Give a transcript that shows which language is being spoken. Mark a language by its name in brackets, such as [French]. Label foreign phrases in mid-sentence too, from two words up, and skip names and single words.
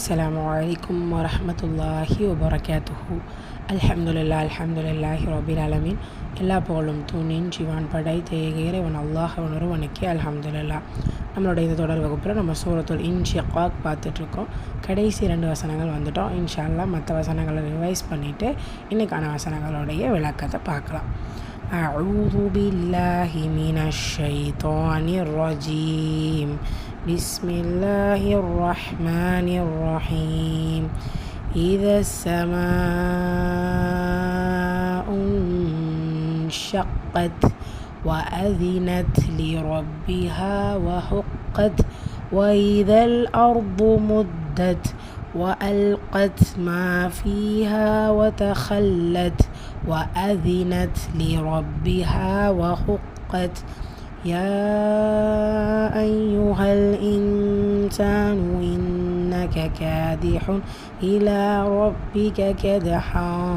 [Arabic] السلام عليكم ورحمة الله وبركاته. الحمد لله رب العالمين. [Tamil] எல்லா புகழும் தூணின் ஜீவான் படைத்த இறைவன் அல்லாஹ் ஒருவனுக்கே அல்ஹம்துலில்லாஹ். நம்மளுடைய இந்த தொடர் வகுப்பில் நம்ம சூரத்துல் இன்ஷிகாக் பார்த்துட்ருக்கோம். கடைசி 2 வசனங்கள் வந்துட்டோம். [Arabic] إن شاء الله [Tamil] மற்ற வசனங்களை ரிவைஸ் பண்ணிவிட்டு இன்றைக்கான வசனங்களுடைய விளக்கத்தை பார்க்கலாம். [Arabic] أعوذ بالله من الشيطان الرجيم. بسم الله الرحمن الرحيم. إذا السماء انشقت وأذنت لربها وحقت وإذا الأرض مدت وألقت ما فيها وتخلت وأذنت لربها وحقت يا أيها الإنسان إنك كادح إلى ربك كدحا